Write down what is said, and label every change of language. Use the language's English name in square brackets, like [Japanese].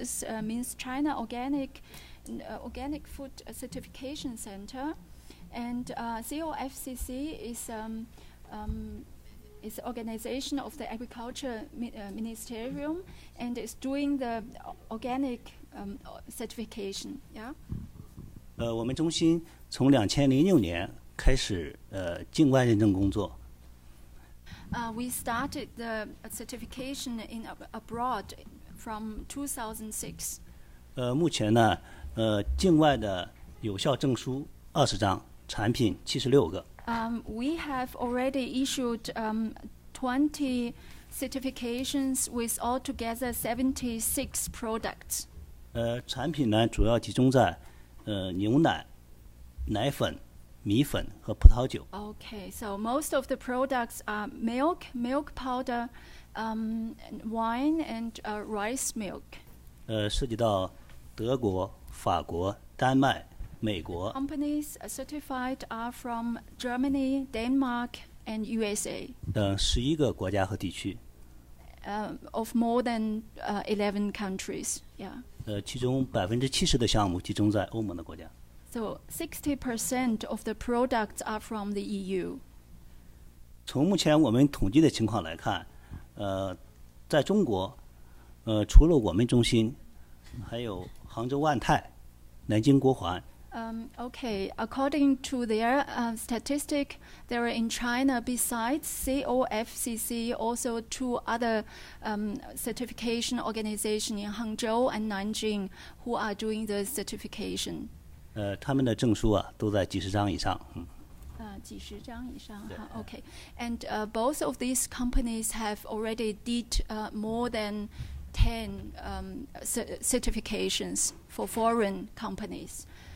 [English] This is means China Organic Food Certification Center, and COFCC is the organization of the Agriculture Ministerium, and is doing the organic certification. Yeah. [Chinese] 我们中心从2006年开始境外认证工作。 [English] We started the certification in abroad from 2006. [Chinese] 目前呢，境外的有效证书20张，产品76个。 [English] We have already issued 20 certifications with altogether 76 products. [Chinese] 产品呢主要集中在牛奶、奶粉、米粉和葡萄酒。 [English] Okay, so most of the products are milk powder, wine, and rice milk. [Chinese] 涉及到德国、法国、丹麦、美国。 [English] Companies certified are from Germany, Denmark, and USA. [Chinese] 等11个国家和地区。 [English] Of more than 11 countries. Yeah. [Chinese] 其中70%的项目集中在欧盟的国家。 [English] So 60% of the products are from the EU. [Chinese] 从目前我们统计的情况来看，在中国，除了我们中心，还有杭州万泰、南京国环。 [English] Okay, according to their statistic, there are in China besides COFCC also 2 other certification organizations in Hangzhou and Nanjing who are doing the certification. [Chinese] 他们的证书啊都在几十张以上。几十张以上哈 [English] Okay, and both of these companies have already did more than 10 certifications for foreign companies.